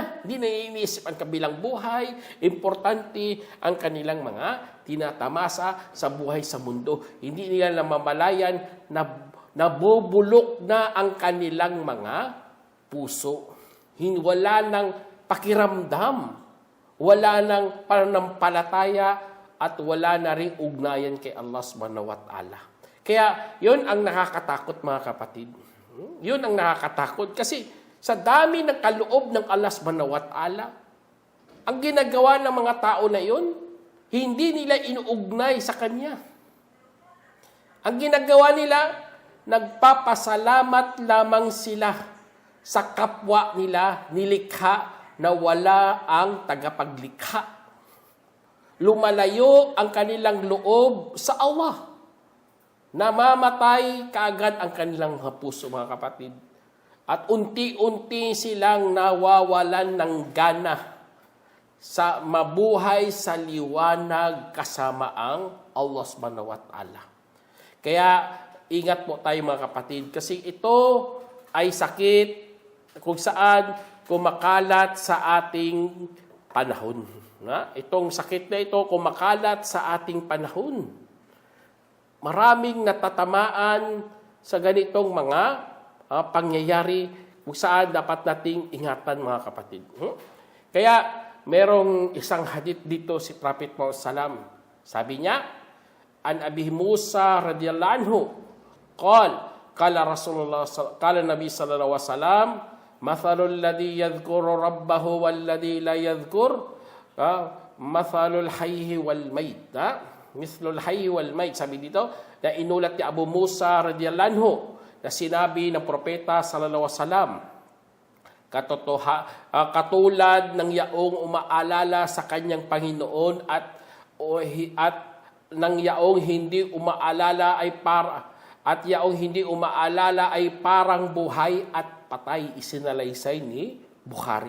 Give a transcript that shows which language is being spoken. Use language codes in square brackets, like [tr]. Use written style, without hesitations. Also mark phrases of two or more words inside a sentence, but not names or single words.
[tl] Hindi na iniisip ang kabilang buhay. Importante ang kanilang mga tinatamasa sa buhay sa mundo. Hindi nila namamalayan na nabubulok na ang kanilang mga puso. Wala nang pakiramdam. Wala nang pananampalataya at wala na rin ugnayan kay Allah [ar] سبحانه وتعالى. [tl] Kaya, yun ang nakakatakot, mga kapatid. Yun ang nakakatakot. Kasi, sa dami ng kaloob ng Allah [ar] سبحانه وتعالى, [tl] ang ginagawa ng mga tao na yun, hindi nila inuugnay sa Kanya. Ang ginagawa nila, nagpapasalamat lamang sila sa kapwa nila nilikha na wala ang tagapaglikha. Lumalayo ang kanilang loob sa Allah. Namamatay kaagad ang kanilang puso, mga kapatid. At unti-unti silang nawawalan ng gana sa mabuhay sa liwanag kasama ang Allah [ar] سبحانه وتعالى. [tl] Kaya, ingat po tayo, mga kapatid, kasi ito ay sakit kung saan kumakalat sa ating panahon. Itong sakit na ito kumakalat sa ating panahon. Maraming natatamaan sa ganitong mga pangyayari kung saan dapat nating ingatan, mga kapatid. Kaya merong isang hadith dito si Prophet Muhammad sallam. Sabi niya, [ar] عن أبي موسى رضي الله عنه قال النبي صلى الله عليه وسلم مثل الذي يذكر ربه والذي لا يذكر مثل الحي والميت. مثل الحي والميت. [tl] Sabi dito, na inulat ni Abu Musa [ar] رضي الله عنه, [tl] na sinabi ng propeta [ar] صلى الله عليه وسلم, [tl] katulad ng yaong umaalala sa kanyang Panginoon at ng yaong hindi umaalala ay parang buhay at patay, isinalaysay ni Bukhari.